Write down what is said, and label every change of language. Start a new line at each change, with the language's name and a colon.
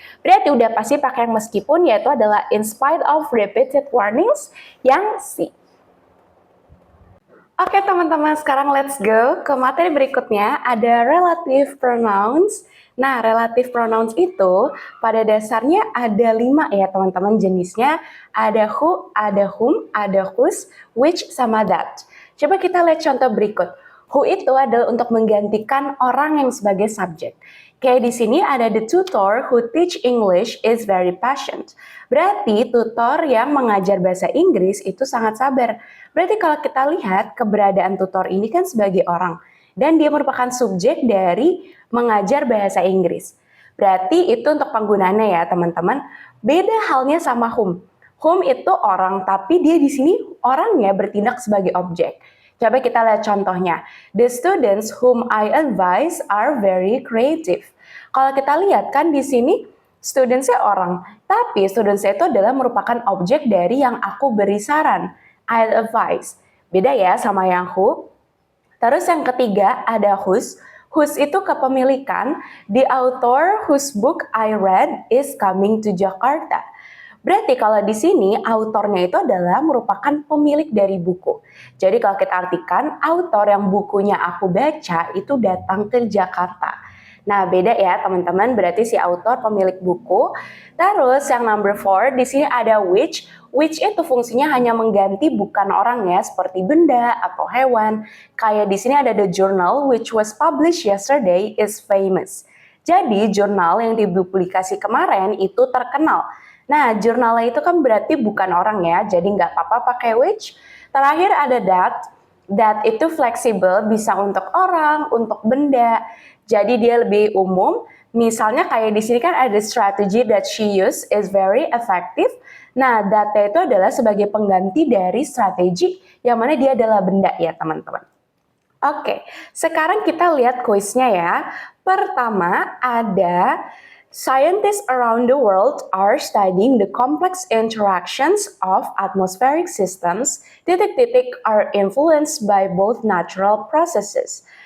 Indonesian: Berarti udah pasti pakai yang meskipun, yaitu adalah
English: in spite of repeated warnings,
Indonesian: yang C. Oke teman-teman, sekarang
English: let's go
Indonesian: ke materi berikutnya, ada relative pronouns. Nah, relative pronouns itu pada dasarnya ada 5 ya teman-teman jenisnya. Ada who, ada whom, ada whose, which, sama that. Coba kita lihat contoh berikut. Who itu adalah untuk menggantikan orang yang sebagai subjek. Kayak di sini ada
English: the tutor who teach English is very patient.
Indonesian: Berarti tutor yang mengajar bahasa Inggris itu sangat sabar. Berarti kalau kita lihat keberadaan tutor ini kan sebagai orang. Dan dia merupakan subjek dari mengajar bahasa Inggris. Berarti itu untuk penggunaannya ya teman-teman. Beda halnya sama whom. Whom itu orang, tapi dia di sini orangnya bertindak sebagai objek. Coba kita lihat contohnya.
English: The students whom I advise are very creative.
Indonesian: Kalau kita lihat kan di sini students-nya orang, tapi students-nya itu adalah merupakan objek dari yang aku beri saran. I advise. Beda ya sama yang who. Terus yang ketiga ada whose. Whose itu kepemilikan.
English: The author whose book I read is coming to Jakarta.
Indonesian: Berarti kalau di sini autornya itu adalah merupakan pemilik dari buku. Jadi kalau kita artikan autor yang bukunya aku baca itu datang ke Jakarta. Nah, beda ya teman-teman, berarti si autor pemilik buku. Terus yang number 4 di sini ada which. Which itu fungsinya hanya mengganti bukan orang ya, seperti benda atau hewan. Kayak di sini ada
English: the journal which was published yesterday is famous.
Indonesian: Jadi jurnal yang dipublikasi kemarin itu terkenal. Nah, jurnalnya itu kan berarti bukan orang ya, jadi nggak apa-apa pakai which. Terakhir ada that. That itu fleksibel, bisa untuk orang, untuk benda. Jadi dia lebih umum. Misalnya kayak di sini kan ada
English: strategy that she used is very effective.
Indonesian: Nah, that itu adalah sebagai pengganti dari strategi yang mana dia adalah benda ya teman-teman. Oke, sekarang kita lihat kuisnya ya. Pertama ada
English: scientists around the world are studying the complex interactions of atmospheric systems, are influenced by both natural processes.